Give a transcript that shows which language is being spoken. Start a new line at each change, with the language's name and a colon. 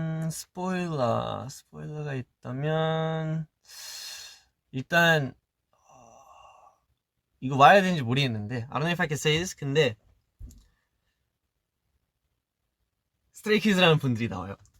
Korean: 스포일러가 있다면 일단 이거 말해야 되는지 모르겠는데
English: I don't know if I can say this.
Korean: 근데 스트레이키즈라는 분들이 나와요.